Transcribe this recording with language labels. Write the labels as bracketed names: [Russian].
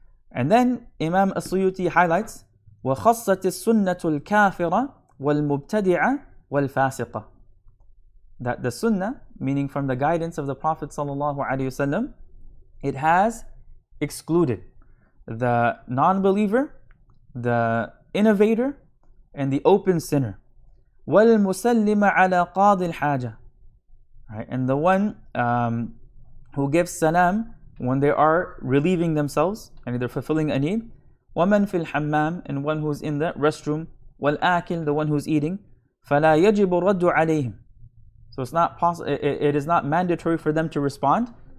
[English] And then Imam As-Suyuti highlights [Arabic] وَخَصَّتِ السُنَّةُ الْكَافِرَةُ وَالْمُبْتَدِعَةُ وَالْفَاسِقَةُ, [English] that the sunnah, meaning from the guidance of the Prophet ﷺ, it has excluded the non-believer, the innovator, and the open sinner. [Arabic] وَالْمُسَلِّمَ عَلَى قَاضِ الْحَاجَةِ, [English] right? And the one who gives salam when they are relieving themselves and they're fulfilling a need. [Arabic] وَمَنْ فِي الْحَمَّامِ, [English] and one who's in the restroom. [Arabic] وَالْآكِلِ, [English] the one who's eating. [Arabic] فَلَا يَجِبُ الرَّدُّ عَلَيْهِمْ, [English] so it's not it is not mandatory for them to respond.